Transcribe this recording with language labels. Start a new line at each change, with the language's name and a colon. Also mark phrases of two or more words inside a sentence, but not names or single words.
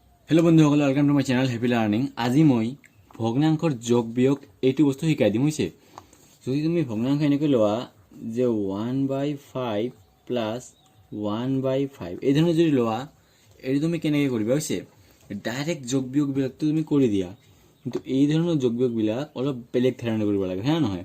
English: हेलो बंधुসকল, welcome to my channel Happy Learning.
Assamese: আজি মই ভগ্নাংকৰ যোগ বিয়োগ এইটো বস্তু শিকাই দিম হৈছে। যদি তুমি ভগ্নাংক এনেকৈ লোৱা যে 1/5 প্লাস 1/5 এই ধৰণে যদি লোৱা, এইটো তুমি কেনেকৈ কৰিবা হৈছে। ডাইৰেক্ট যোগ বিয়োগ বিলাকটো তুমি কৰি দিয়া, কিন্তু এই ধৰণৰ যোগ বিয়োগ বিলাক অলপ বেলেগ ধৰণে কৰিব লাগে, হ্যাঁ নহয়।